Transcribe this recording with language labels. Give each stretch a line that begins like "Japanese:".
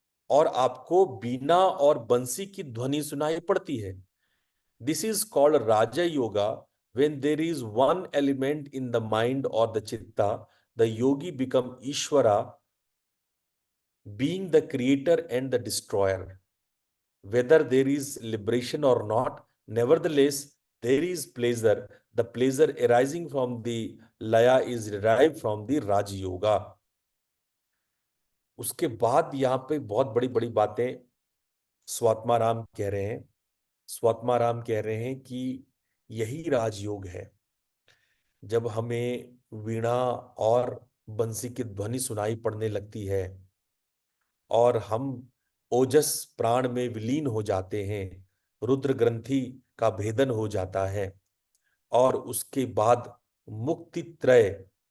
Hindi: और आपको बीना और बंसी की ध्वनि सुनाई पड़ती है।
English: This is called Raja yoga. When there is one element in the mind और the chitta, the yogi become Ishwara, being the creator and the destroyer. Whether there is liberation or not, nevertheless, there is pleasure. The pleasure arising from the laya is derived from the Raj Yoga.
Hindi: उसके बाद यहाँ पे बहुत बड़ी बड़ी बातें स्वात्मा राम कह रहे हैं। स्वात्मा राम कह रहे हैं कि यही राजयोग है। जब हमें वीणा और बंसी की ध्वनि सुनाई पड़ने लगती है और हम ओजस प्राण में विलीन हो जाते हैं, रुद्र ग्रंथि का भेदन हो जाता है, और उसके बाद मुक्ति त्रय,